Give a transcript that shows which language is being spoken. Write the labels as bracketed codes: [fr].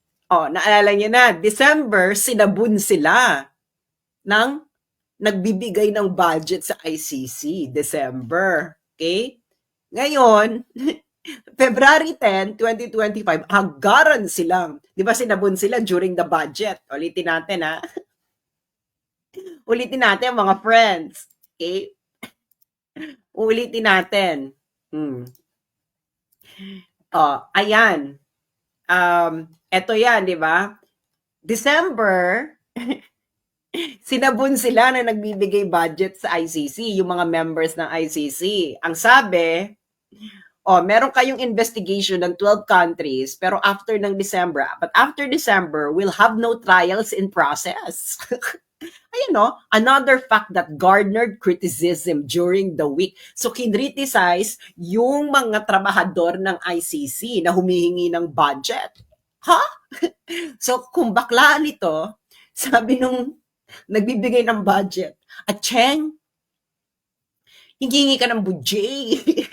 [tl] Naalala niyo na, December, sinabun sila ng nagbibigay ng budget sa ICC. [en] December. Okay? [tl] Ngayon, February 10, 2025, agaran silang. Di ba sinabun sila [en] during the budget? [tl] Ulitin natin, ha? Ulitin natin, mga friends. Okay? Ulitin natin. Ayan. Eto yan, di ba? December, sinabun sila na nagbibigay budget sa ICC, yung mga members ng ICC. Ang sabi, meron kayong [en] investigation ng 12 countries, pero after December, we'll have no trials in process. Ayan another fact that garnered criticism during the week. [tl] So, kinriticize yung mga trabahador ng ICC na humihingi ng budget. So, kung baklaan ito, sabi nung nagbibigay ng budget, Cheng, hingi ka ng budget.